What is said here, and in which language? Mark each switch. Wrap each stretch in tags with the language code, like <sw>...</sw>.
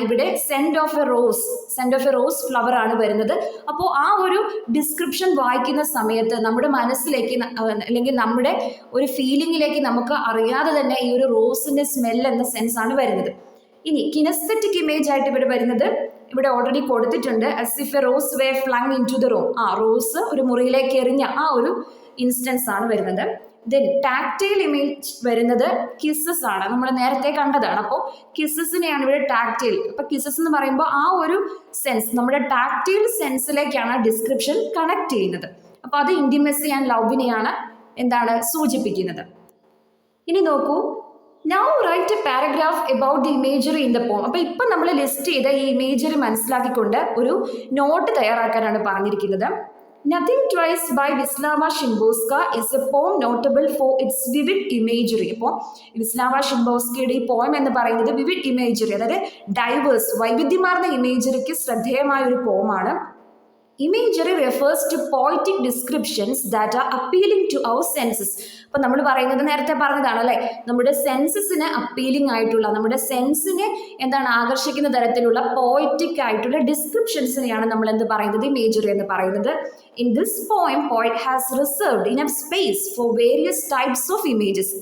<ml>ഇവിടെ</ml> <en>scent of a rose flower</en> <ml>ആണ് വരുന്നത്. അപ്പോൾ ആ ഒരു ഡിസ്ക്രിപ്ഷൻ വായിക്കുന്ന സമയത്ത് നമ്മുടെ മനസ്സിലേക്ക് അല്ലെങ്കിൽ നമ്മുടെ ഒരു ഫീലിംഗിലേക്ക് നമുക്ക് അറിയാതെ തന്നെ ഈ ഒരു റോസിന്റെ സ്മെൽ എന്ന സെൻസ് ആണ് വരുന്നത്. ഇനി കിനസ്തെറ്റിക് ഇമേജ് ആയിട്ട് ഇവിടെ വരുന്നത് ഇവിടെ ഓൾറെഡി കൊടുത്തിട്ടുണ്ട്.</ml> <en>as if a rose were flung into the room.</en> <ml>Rose ഒരു മുറിയിലേക്ക് എറിഞ്ഞ ആ ഒരു ഇൻസ്റ്റൻസ് ആണ് വരുന്നത്. ദെൻ ടാക്ടൈൽ ഇമേജ് വരുന്നത് കിസ്സസ് ആണ്, നമ്മൾ നേരത്തെ കണ്ടതാണ്. അപ്പോൾ കിസ്സസിനെയാണ് ഇവിടെ ടാക്ടൈൽ. അപ്പൊ കിസ്സസ് എന്ന് പറയുമ്പോൾ ആ ഒരു സെൻസ് നമ്മുടെ ടാക്ടൈൽ സെൻസിലേക്കാണ് ഡിസ്ക്രിപ്ഷൻ കണക്ട് ചെയ്യുന്നത്. അപ്പൊ അത് ഇന്റിമസി ആൻഡ് ലവിനെയാണ് എന്താണ് സൂചിപ്പിക്കുന്നത്. ഇനി നോക്കൂ,</ml> <en>Now write a paragraph about the imagery in the poem.</en> <ml>അപ്പൊ ഇപ്പൊ നമ്മൾ ലിസ്റ്റ് ചെയ്ത ഈ ഇമേജറി മനസ്സിലാക്കിക്കൊണ്ട് ഒരു നോട്ട് തയ്യാറാക്കാനാണ് പറഞ്ഞിരിക്കുന്നത്.</ml> <en>Nothing Twice by Wisława Szymborska is a poem notable for its vivid imagery.</en> <ml>അപ്പോൾ വിസ്ലാവ ഷിംബോസ്കിയുടെ ഈ പോയം എന്ന് പറയുന്നത് വിവിഡ് ഇമേജറി, അതായത് ഡൈവേഴ്സ് വൈവിധ്യമാർന്ന ഇമേജറിക്ക് ശ്രദ്ധേയമായ ഒരു പോമാണ്.</ml> <en>Imagery refers to poetic descriptions that are appealing to our senses.</en> <ml>അപ്പം നമ്മൾ പറയുന്നത് നേരത്തെ പറഞ്ഞതാണ് അല്ലേ, നമ്മുടെ സെൻസസിന് അപ്പീലിംഗ് ആയിട്ടുള്ള, നമ്മുടെ സെൻസിനെ എന്താണ് ആകർഷിക്കുന്ന തരത്തിലുള്ള പോയറ്റിക് ആയിട്ടുള്ള ഡിസ്ക്രിപ്ഷൻസിനെയാണ് നമ്മൾ എന്ത് പറയുന്നത്, ഇമേജറി എന്ന് പറയുന്നത്.</ml> <en>In this poem poet has reserved enough space for various types of images.</en>